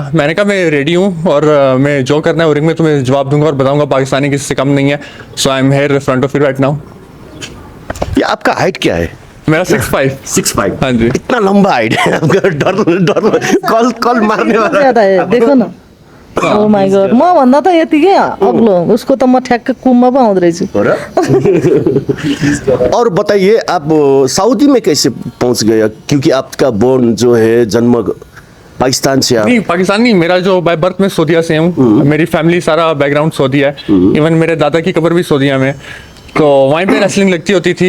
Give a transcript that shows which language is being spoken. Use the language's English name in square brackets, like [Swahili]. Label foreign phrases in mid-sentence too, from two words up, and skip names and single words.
[Hindi] मैंने कहा मैं रेडी हूँ और मैं जो करना है रिंग में तुम्हें जवाब दूंगा और बताऊंगा पाकिस्तानी किसी से कम नहीं है। [English] so I am here front of you right now. [Hindi] ये आपका हाइट क्या है? मेरा 6'5". 6'5". हाँ जी। इतना लंबा हाइट है आपका, डर कल मारने वाला। ज्यादा है, देखो न। [English] oh my God, [Nepali] म भन्दा त यतिकै अग्लो, उसको त म ठ्याक्क कुममा पो आउँदो रहेछु। हो र? [Hindi] और बताइए आप सऊदी में कैसे पहुंच गए? क्योंकि आपका बोर्न जो है जन्म पाकिस्तान से। नहीं पाकिस्तान नहीं, मेरा जो [English] by birth [Hindi] में सऊदीया से हूँ। मेरी फैमिली सारा बैकग्राउंड सऊदी है। इवन मेरे दादा की कब्र भी सऊदीया में। तो वहीं पे रेसलिंग लगती होती थी।